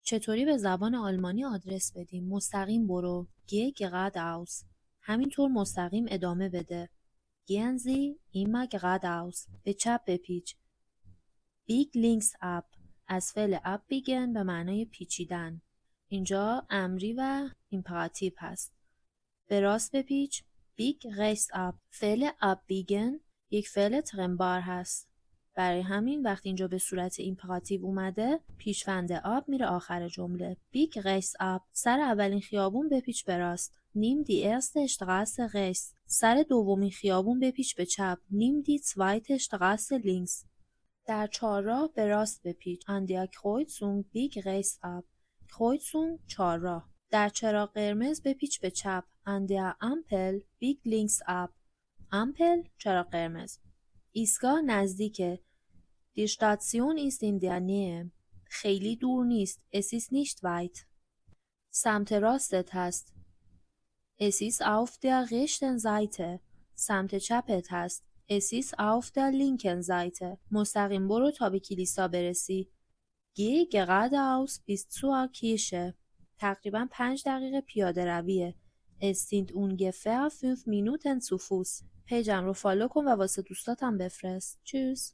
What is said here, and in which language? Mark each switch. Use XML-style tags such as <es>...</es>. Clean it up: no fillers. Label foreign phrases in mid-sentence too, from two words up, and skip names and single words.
<fa>چطوری به زبان آلمانی آدرس بدیم؟ مستقیم برو.</fa> <de>Geh geradeaus.</de> <fa>همینطور مستقیم ادامه بده.</fa> <de>Gehen Sie immer geradeaus.</de> <fa>به چپ بپیچ.</fa> <de>Bieg links ab.</de> <fa>از فعل abbiegen به معنای پیچیدن. اینجا امری و ایمپراتیو هست. به راست بپیچ.</fa> <de>Bieg rechts ab.</de> <fa>فعل abbiegen یک فعل ترنبار هست. برای همین وقتی اینجا به صورت ایمپراتیو اومده پیشوند آب میره آخر جمله.</fa> <de>Bieg rechts ab.</de> <fa>سر اولین خیابون بپیچ به راست.</fa> <de>Nimm die erste Straße rechts.</de> <fa>سر دومین خیابون بپیچ به چپ.</fa> <de>Nimm die zweite Straße links.</de> <fa>در چهارراه به راست بپیچ.</fa> <de>an der Kreuzung bieg rechts ab.</de> <fa>Kreuzung چهارراه. در چراغ قرمز بپیچ به چپ.</fa> <de>an der Ampel bieg links ab.</de> <fa>Ampel چراغ قرمز. ایستگاه نزدیکه.</fa> <de>Die Station ist in der Nähe.</de> <fa>خیلی دور نیست.</fa> <de>Es ist nicht weit.</de> <fa>سمت راستت هست.</fa> <de>Es ist auf der rechten Seite.</de> <fa>سمت چپت هست.</fa> <de>Es ist auf der linken Seite.</de> <fa>مستقیم برو تا به کلیسا برسی.</fa> <de>Geh geradeaus bis zur Kirche.</de> <fa>تقریبا 5 دقیقه پیاده رویه.</fa> <de>Es sind ungefähr 5 Minuten zu Fuß.</de> <fa>پیجم رو فالو کن و واسه دوستاتم بفرست.</fa> <de>Tschüss.</de>